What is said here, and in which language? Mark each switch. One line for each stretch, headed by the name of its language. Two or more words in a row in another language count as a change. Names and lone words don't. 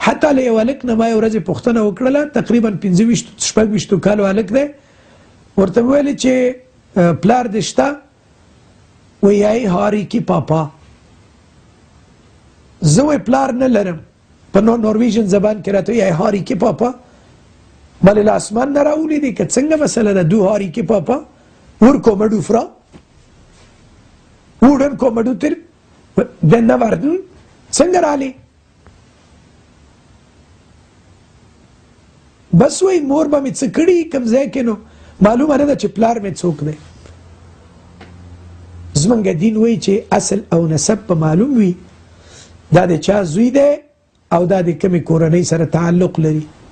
Pashto: حتی له یو هلک نه ما یو ورځ پوښتنه وکړله، تقریبا 25-26 کالو هلک دی، ورته مې ویلې چې پلار دې شته؟
Norwegian: وایي jeg har ikke pappa.
Pashto: زه وایي پلار نه لرم، په نورویژن زبان کې راته
Norwegian: jeg har ikke pappa.
Pashto: مالې له اسمان نه راولیدې که څنګه مسله ده؟
Norwegian: du har ikke pappa. Hvor kommer du fra? Hvordan kommer du til denne verden?
Pashto: څنګه رالی؟ بس وایي مور به مې څه کړي کوم ځای کې، نو معلومه نه ده چې پلار مې څوک دی. زمونږ دین وایي چې اصل او نسب په معلوم وي، دا د چا زوی دی او دا د کومې کورنۍ سره تعلق لري.